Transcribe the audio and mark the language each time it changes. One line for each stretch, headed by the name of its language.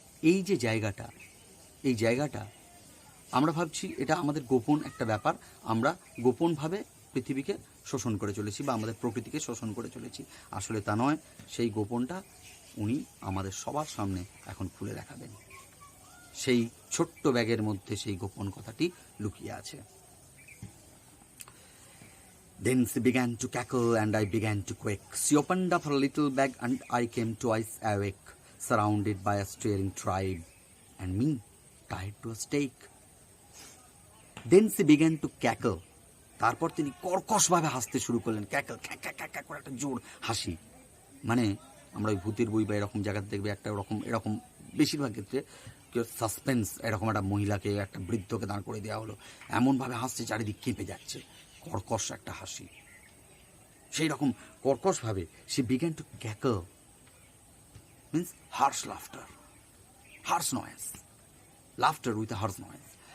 Bangla: এই যে জায়গাটা, এই জায়গাটা আমরা ভাবছি এটা আমাদের গোপন একটা ব্যাপার, আমরা গোপনভাবে পৃথিবীকে শোষণ করে চলেছি বা আমাদের প্রকৃতিকে শোষণ করে চলেছি। আসলে তা নয়, সেই গোপনটা উনি আমাদের সবার সামনে এখন খুলে দেখাবেন। সেই ছোট্ট ব্যাগের মধ্যে সেই গোপন কথাটি লুকিয়ে আছে।
English: Then she began to cackle and I began to quake. She opened up her little bag and I came twice awake, surrounded by a staring tribe, and me tied to a stake. Then she began to cackle.
Bangla: তারপর তিনি কর্কশভাবে হাসতে শুরু করলেন, cackle, খ্যাক খ্যাক খ্যাক করে একটা জোর হাসি। মানে আমরা ওই ভূতের বই বা এরকম জায়গাতে দেখবে একটা এরকম বেশিরভাগ ক্ষেত্রে সাসপেন্স, এরকম একটা মহিলাকে, একটা বৃদ্ধকে দাঁড় করে দেওয়া হলো, এমনভাবে হাসছে চারিদিক কেঁপে যাচ্ছে, কর্কশ একটা হাসি, সেই রকম কর্কশভাবে সে
English: began to cackle, means harsh laughter, harsh noise,
Bangla: laughter with a Harsh noise.